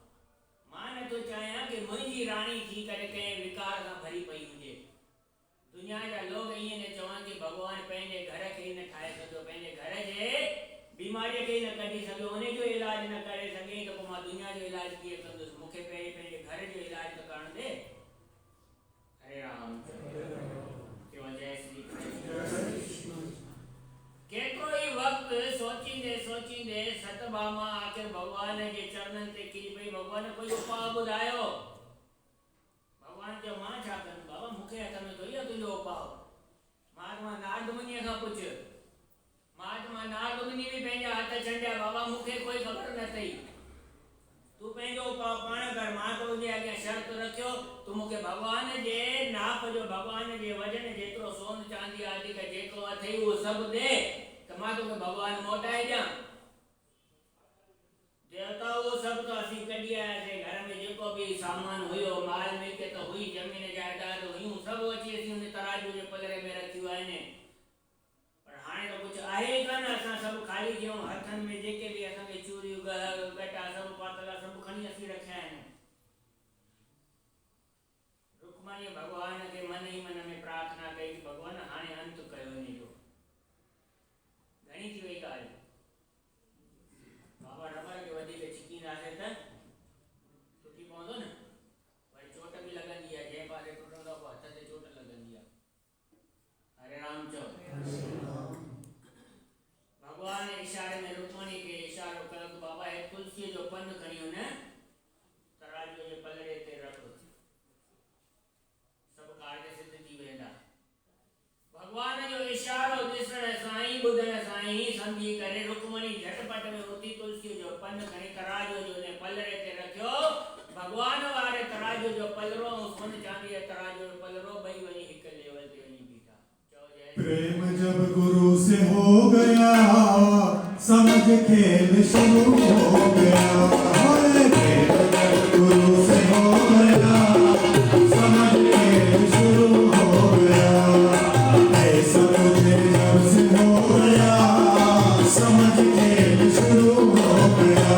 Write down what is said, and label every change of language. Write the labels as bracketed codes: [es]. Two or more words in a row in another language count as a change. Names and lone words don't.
[sd] मां नथो चाहियां कि मुंहिंजी राणी थी करे कंहिं विकार सां भरी पई हुजे। दुनिया जा लोग ईअं न चवनि कि भॻवान पंहिंजे घर खे ई न ठाहे सघियो पंहिंजे घर जे बीमारीअ खे ई न कढी सघियो उन जो इलाज न करे सघे त पोइ मां दुनिया जो इलाज कीअं कंदुसि मूंखे पहिरीं पंहिंजे घर जो इलाज त करण दे। हरे राम चओ जय श्री कृष्ण। केतिरो ई वक़्तु सोचींदे सोचींदे सतभामा आख़िर भॻवान जे चरणनि ते किरी पई भॻवान कोई उपाउ ॿुधायो। भॻवान चयो मां छा कंदुमि बाबा मूंखे हथ में थोरी आहे तुंहिंजो उपाउ। महात्मा नारद मुनीअ खां पुछ महात्मा नारद मुनी बि पंहिंजा हथ छंडिया बाबा मूंखे कोई ख़बर न अथई तूं पंहिंजो उपाउ पाण कर मां तुंहिंजे अॻियां शर्त रखियो तूं मूंखे भॻवान जे नाप जो भॻवान जे वजन जेतिरो सोन चांदी आदि का जेको अथई उहो सभु ॾे त मां तोखे भॻवान मोटाए ॾियां। देवता उहो सभु त असीं कढी आयासीं घर में जेको बि सामान हुयो माल मिल्कियत हुई ज़मीन जायदाद हुयूं सभु अची असीं उन तराजू जे पलरे में रखियूं आहिनि पर हाणे त कुझु आहे ई कान। असां सभु ख़ाली थियूं हथनि में जेके बि असांखे चूड़ियूं गटा सभु पातल सभु खणी असीं रखिया आहिनि। रुक्मणी भॻवान खे मन ई मन में प्रार्थना कई कि भॻवान हाणे अंत कयो हिन जो घणी थी वई ॻाल्हि। बाबा रबर खे वधीक छिकींदासीं त टुटी पवंदो न वरी चोट बि लॻंदी आहे जंहिं पासे टुटंदो आहे हथ ते चोट लॻंदी आहे। हरे राम चओ भॻवान इशारे में रुक्मणी खे इशारो कयो कि बाबा हे तुलसीअ जो पन खणी हुन तराजूअ जे पलरे ते रख सभु कार्य सिद्ध थी वेंदा। भॻवान जो इशारो ॾिसण सां ई ॿुधण सां ई सम्झी करे रुक्मणी झटपट में उथी तुलसीअ जो पन खणी तराजूअ जो उन पलरे ते रखियो। भॻवान वारे तराजू जो पलरो ऐं सोन चांदीअ तराजू जो पलरो ॿई वञी हिकु लेवल ते वञी बीठा। चओ जय [hi] प्रेम जब गुरु से हो गया समझ खेल शुरू हो गया। प्रेम जब गुरु से हो गया समझ खेल शुरू हो गया। ऐसा तुझे जब से हो गया समझ खेल शुरू हो गया।